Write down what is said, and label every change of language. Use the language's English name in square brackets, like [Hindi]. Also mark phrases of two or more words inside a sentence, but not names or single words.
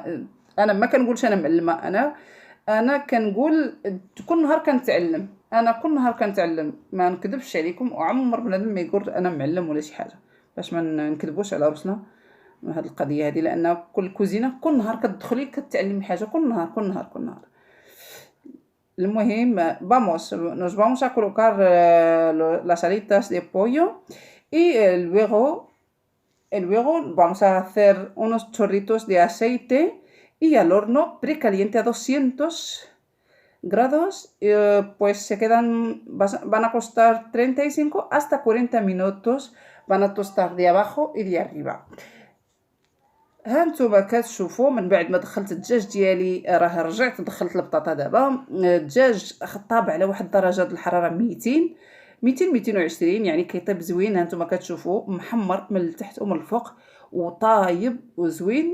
[Arabic] انا ما كنقولش انا معلمه، انا كنقول كل نهار كنتعلم، انا كل نهار كنتعلم، ما نكذبش عليكم. وعمر بنادم ما يقول انا معلم ولا شي حاجه، باش ما نكذبوش على راسنا هاد القضيه هذه، لان كل كوزينه كل نهار كتدخلي كتعلمي حاجه، كل نهار كل نهار كل نهار. [Spanish] المهم nos vamos a colocar las alitas de pollo y luego vamos a hacer unos chorritos de aceite y al horno precaliente a 200 grados, pues van a costar 35 hasta 40 minutos, van a tostar de abajo y de arriba. [Arabic] ها نتوما كتشوفوا من بعد ما دخلت الدجاج ديالي، راه رجعت دخلت البطاطا. دابا الدجاج طاب على واحد درجه الحراره 220، يعني كيطيب زوين. ها نتوما كتشوفوا محمر من التحت ومن الفوق وطايب وزوين.